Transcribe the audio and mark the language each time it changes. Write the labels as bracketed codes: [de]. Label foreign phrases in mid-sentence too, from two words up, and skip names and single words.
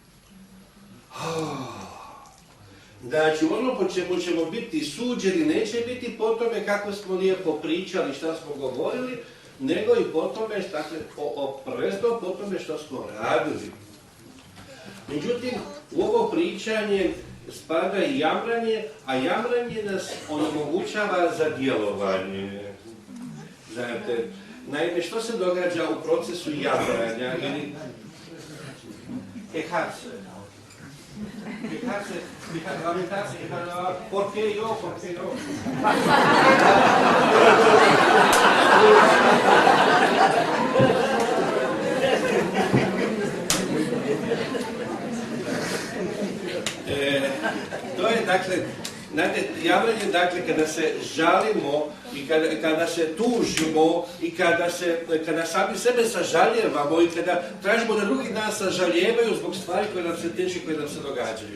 [bs] Znači, ono po čemu ćemo biti suđeni neće biti po tome kako smo lijepo pričali, šta smo govorili, nego i po tome, dakle, prvenstveno po tome što smo radili. Međutim, u ovo pričanje spada i jamranje, a jamranje nas onemogućava za djelovanje. Znate, naime, što se događa u procesu jamranja ili quejarse? [es] Lamentarse, ¿por qué yo? ¿Por qué no? [bs] To je, dakle, znate, javljanje, dakle, kada se žalimo i kada se tužimo i kada sami sebe sažaljevamo i kada tražimo da drugi nas sažaljevaju zbog stvari koje nam se teške, koje nam se događaju.